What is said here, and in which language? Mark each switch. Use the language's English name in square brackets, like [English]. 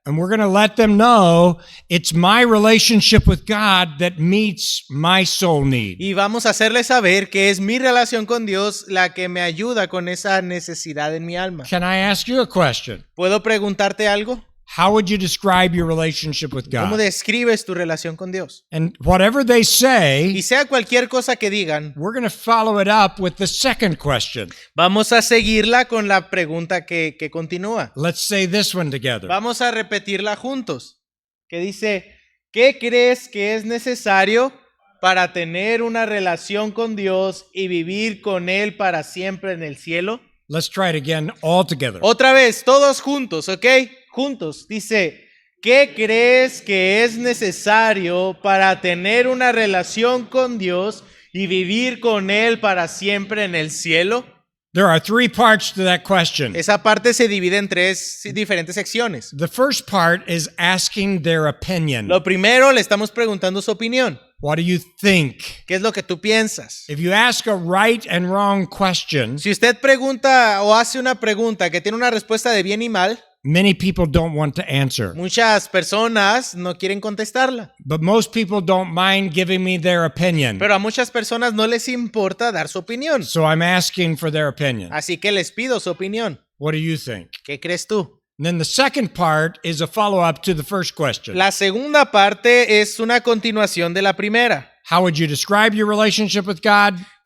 [English] And we're going to let them know it's my relationship with God that meets my soul need. [Spanish] Y vamos a hacerle saber que es mi relación con Dios la que me ayuda con esa necesidad en mi alma. [English] Can I ask you a question? [Spanish] ¿Puedo preguntarte algo? [English] How would you describe your relationship with [Spanish] ¿Cómo [English] God? [Spanish] describes tu relación con Dios? [English] And whatever they [Spanish] Y [English] say, [Spanish] sea cualquier cosa que digan, [English] we're going to follow it up with the second question. [Spanish] vamos a seguirla con la pregunta que continúa. [English] Let's say this one together. [Spanish] Vamos a repetirla juntos. Que dice, ¿qué crees que es necesario para tener una relación con Dios y vivir con Él para siempre en el cielo? [English] Let's try it again all together. [Spanish] Otra vez, todos juntos, ¿ok? Juntos. Dice, ¿qué crees que es necesario para tener una relación con Dios y vivir con Él para siempre en el cielo? [English] There are three parts to that question. [Spanish] Esa parte se divide en tres diferentes secciones. [English] The first part is asking their opinion. [Spanish] Lo primero, le estamos preguntando su opinión. [English] What do you think? [Spanish] ¿Qué es lo que tú piensas? [English] If you ask a right and wrong question, [Spanish] Si usted pregunta o hace una pregunta que tiene una respuesta de bien y mal, [English] many people don't want to answer. [Spanish] muchas personas no quieren contestarla. [English] But most people don't mind giving me their opinion. [Spanish] Pero a muchas personas no les importa dar su opinión. [English] So I'm asking for their opinion. [Spanish] Así que les pido su opinión. [English] What do you think? [Spanish] ¿Qué crees tú? [English] And then the second part is a follow-up to the first question. [Spanish] La segunda parte es una continuación de la primera. [English] How would you describe your relationship with God?